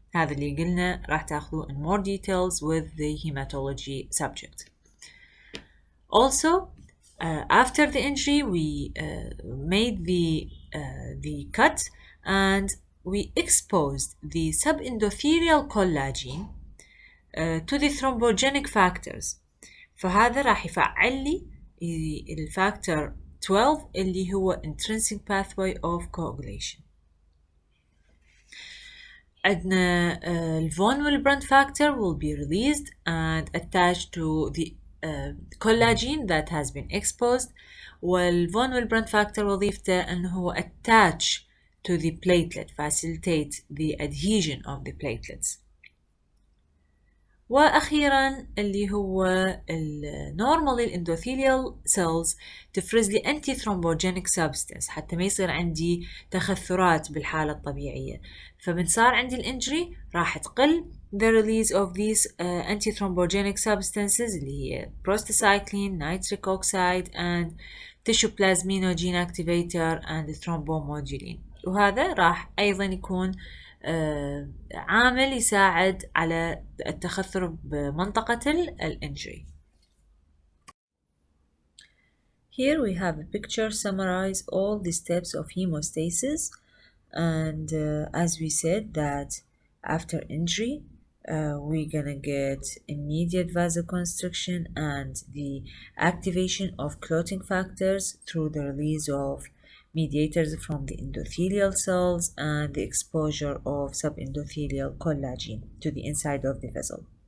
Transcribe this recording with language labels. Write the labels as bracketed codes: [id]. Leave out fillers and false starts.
[ar] هذا اللي قلنا راح تاخذوه [en] in more details with the hematology subject. Also, after the injury, we made the cut and we exposed the subendothelial collagen to the thrombogenic factors. [ar] فهذا راح يفعل لي الفاكتور 12 اللي هو [en] intrinsic pathway of coagulation. [ar] عندنا [en] von Willebrand factor will be released and attached to the collagen that has been exposed. [ar] والفون Willebrand factor وظيفته أنه هو [en] attach to the platelet, facilitate the adhesion of the platelets. [ar] وأخيرا اللي هو normally الانdothelial cells تفرز لي [en] anti thrombogenic substance [ar] حتى ما يصير عندي تخثرات بالحالة الطبيعية. فمن صار عندي الانجري راح تقل [en] the release of these anti thrombogenic substances [ar] اللي هي [en] prostacyclin, nitric oxide and tissue plasminogen activator and thrombomodulin. [ar] وهذا راح أيضا يكون عامل يساعد على التخثر بمنطقة الانجري. [en] Here we have a picture summarize all the steps of hemostasis, and as we said that after injury we're gonna get immediate vasoconstriction and the activation of clotting factors through the release of mediators from the endothelial cells and the exposure of subendothelial collagen to the inside of the vessel.